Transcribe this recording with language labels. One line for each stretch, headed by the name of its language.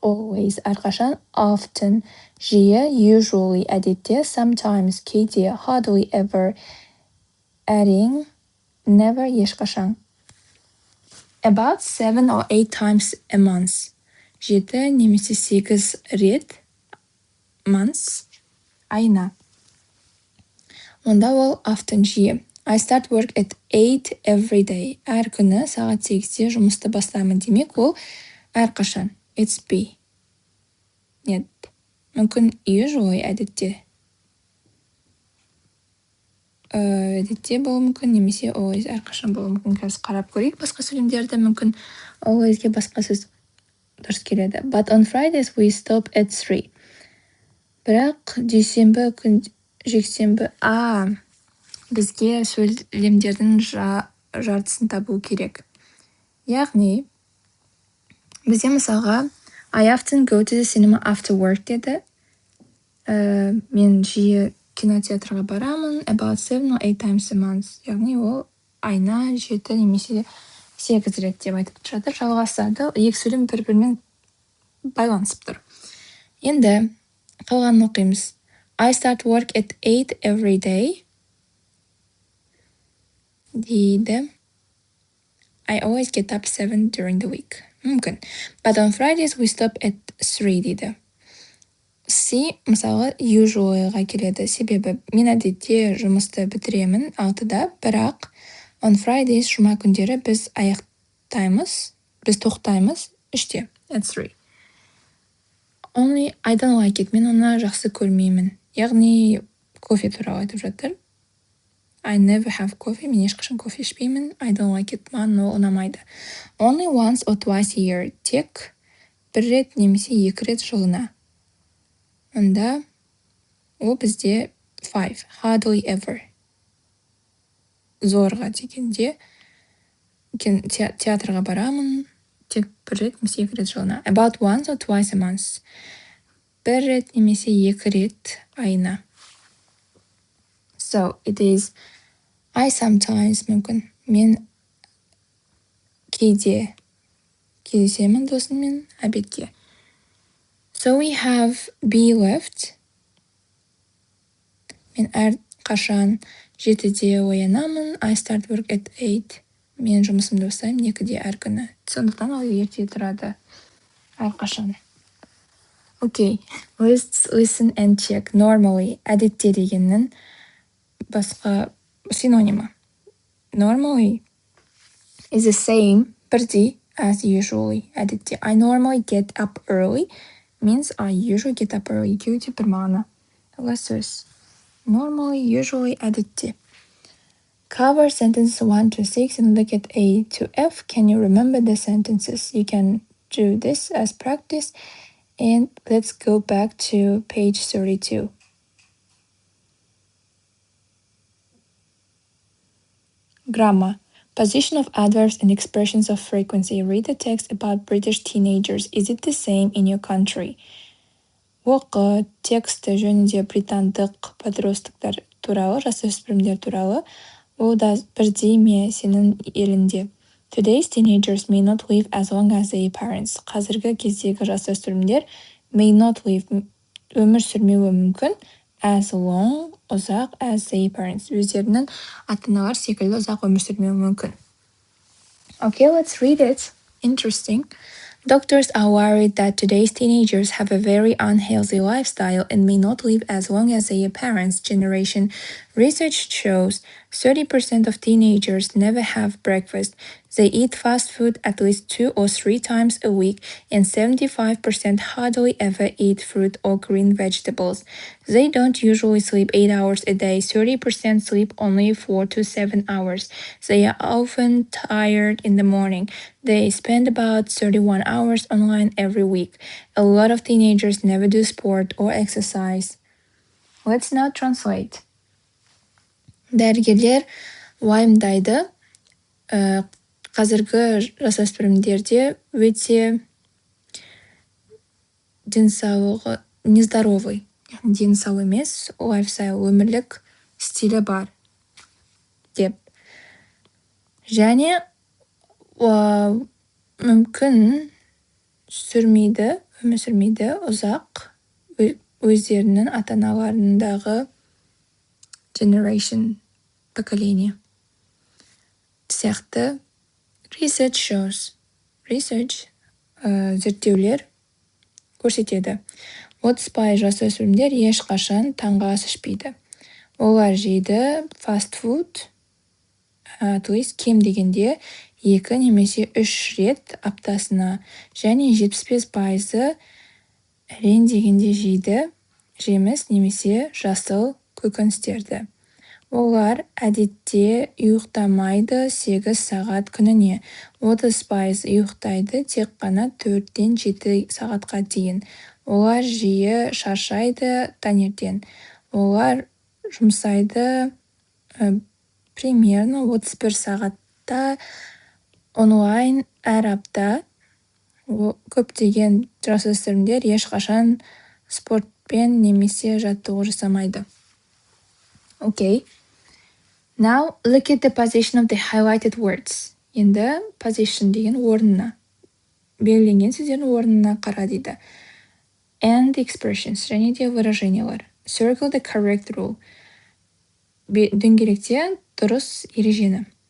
English: Always әрқашан, often жиі, usually әдетте, sometimes кейде, hardly ever әрең, never ешқашан. About 7 or 8 times a month.
Kazakh: 7 немесе 8 рет months айына. Онда ол often жиі.
English: I start work at 8 every day.
Kazakh: Әр күні сағат 8-де жұмысты бастаймын. Демек ол әрқашан.
English: It's B.
Kazakh: Нет. Мүмкін usually әдетте. Әдетте болуы мүмкін, немесе always әрқашан болуы мүмкін. Қазір қарап көрейік басқа сөйлемдерді. Мүмкін always'ге басқа сөз дұрыс келеді.
English: But on Fridays we stop at 3.
Kazakh: Бірақ дүйсенбі күн жексенбі бізге сөйлемдердің жартысын табу керек. Яғни, бізде мысалға
English: I often go to the cinema after work
Kazakh: деді. Мен жиі кинотеатрға барамын
English: about 7 or 8 times a month.
Kazakh: Яғни, ол айына 7 немесе 8 рет деп айтып жатыр. Жалғасады. Екі сөйлем бір-бірімен байланысып тұр. Енді қалғанын оқимыз.
English: I start work at 8 every day.
Kazakh: дейді.
English: I always get up 7 during the week.
Kazakh: Мүмкін.
English: But on Fridays we stop at 3
Kazakh: дейді. C, мысалы, usuallyға келеді. Себебі мен әдетте жұмысты бітіремін 6-да, бірақ
English: on Fridays
Kazakh: жұма күндері біз тоқтаймыз 3-те,
English: at 3. Only I don't like it.
Kazakh: Мен оны жақсы көрмеймін. Яғни, кофе туралы айтып жатыр.
English: I never have coffee.
Kazakh: Мен ешқашан кофе ішпеймін.
English: I don't like it.
Kazakh: Маған ол ұнамайды.
English: Only once or twice a year.
Kazakh: Тек бір рет немесе 2 рет жылына. Онда ол бізде 5.
English: Hardly ever.
Kazakh: Зорға дегенде театрға барамын. Тек бір рет немесе 2 рет жылына.
English: About once or twice a month.
Kazakh: Бір рет немесе 2 рет айына.
English: So it is I sometimes
Kazakh: мүмкін. Мен кейде кездесемін досыммен обедке.
English: So we have B left.
Kazakh: Мен әрқашан 7-де оянамын.
English: I start work at 8.
Kazakh: Мен жұмысымды бастаймын 2-де әр күні. Сондықтан ол ерте тұрады. Әрқашан.
English: Okay, let's listen and check.
Kazakh: Normally, әдетте дегеннің басқа синонимы.
English: Normally is the same,
Kazakh: бірдей,
English: as usually.
Kazakh: Әдетте.
English: I normally get up early means I usually get up early.
Kazakh: Екеуі де бір мағына. Сөз.
English: Normally, usually, әдетте. Cover sentences 1 to 6 and look at A to F. Can you remember the sentences? You can do this as practice. And let's go back to page 32. Grammar. Position of adverbs and expressions of frequency. Read the text about British teenagers. Is it the same in your country?
Kazakh: Оқы тексті жөнінде британдық подростктар туралы, жасөспірімдер туралы. Ол да бірдей ме сенің елінде?
English: Today's teenagers may not live as long as their parents.
Kazakh: Қазіргі кездегі жасөспірімдер
English: may not live,
Kazakh: өмір сүрмеуі мүмкін,
English: as long, ұзақ as their parents.
Kazakh: Өздерінің ата-аналар секілді ұзақ өмір сүрмеуі мүмкін.
English: Okay, let's read it. Interesting. Doctors are worried that today's teenagers have a very unhealthy lifestyle and may not live as long as their parents' generation. Research shows 30% of teenagers never have breakfast. They eat fast food at least 2 or 3 times a week, and 75% hardly ever eat fruit or green vegetables. They don't usually sleep 8 hours a day. 30% sleep only 4 to 7 hours. They are often tired in the morning. They spend about 31 hours online every week. A lot of teenagers never do sport or exercise. Let's now translate.
Kazakh: Дәрігерлер уайымдайды, қазіргі жасөспірімдерде өте денсаулығы нездоровый, денсау емес, лайфстайл, өмірлік стилі бар деп. Және мүмкін өмір сүрмейді ұзақ өздерінің ата-аналарындағы generation, поколение. Сияқты
English: research shows.
Kazakh: Research, зерттеулер көрсетеді. 30% жасөспірімдер ешқашан таңғы ас ішпейді. Олар жейді fast food, то есть кем дегенде 2 немесе 3 рет аптасына, және 75% әрең дегенде жейді жеміс немесе жасыл көкөністерді. Олар әдетте ұйықтамайды 8 сағат күніне. 30% ұйықтайды тек қана 4-тен 7 сағатқа дейін. Олар жиі шаршайды таңертең. Олар жұмсайды примерно 31 сағатта онлайн әр апта. Көптеген жасөспірімдер ешқашан спортпен немесе жаттығу жасамайды.
English: Okay. Now look at the position of the highlighted words.
Kazakh: Енді position деген орнына, белгіленген сөздердің орнына қара дейді.
English: And expressions,
Kazakh: және де выражениялар.
English: Circle the correct rule.
Kazakh: Дөңгелекте дұрыс ережені.